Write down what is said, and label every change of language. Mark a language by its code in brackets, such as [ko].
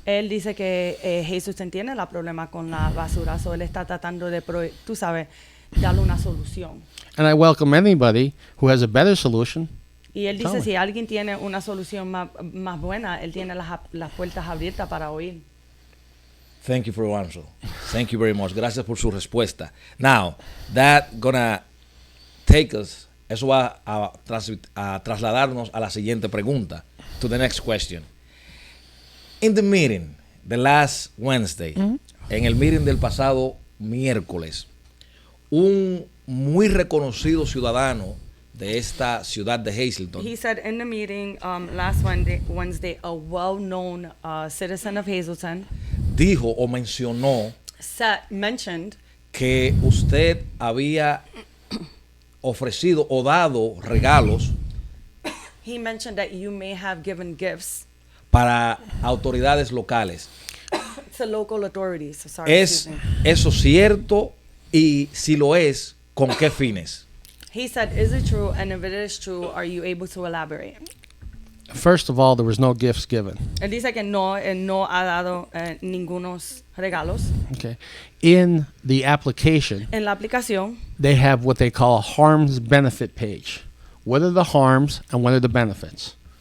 [es] él dice que Hazleton tiene el problema con la basura, so él está tratando de, tú sabes, darle una solución. [en] And I welcome anybody who has a better solution. [es] Y él [en] Tell [es] dice, [en] me. [es] si alguien tiene una solución más buena, él tiene las puertas abiertas para oír. [en] Thank you for your answer. Thank you very much. [es] Gracias por su respuesta. [en] Now, that gonna take us, [es] eso va a trasladarnos a la siguiente pregunta, [en] to the next question. In the meeting, the last Wednesday, [es] en el meeting del pasado miércoles, un muy reconocido ciudadano de esta ciudad de Hazleton [en] He said in the meeting last Wednesday, a well-known citizen of Hazleton [es] dijo o mencionó [en] mentioned [es] que usted había ofrecido o dado regalos [en] he mentioned that you may have given gifts [es] para autoridades locales. [en] to local authorities. Sorry, [es] ¿Es [en] excuse me. [es] eso cierto? Y si lo es, ¿con qué fines? [en] He said, is it true? And if it is true, are you able to elaborate? First of all, there was no gifts given. [es] Él dice que no, él no ha dado ningunos regalos. [en] Okay. In the application, [es] En la aplicación, [en] they have what they call a harms benefit page. What are the harms and what are the benefits?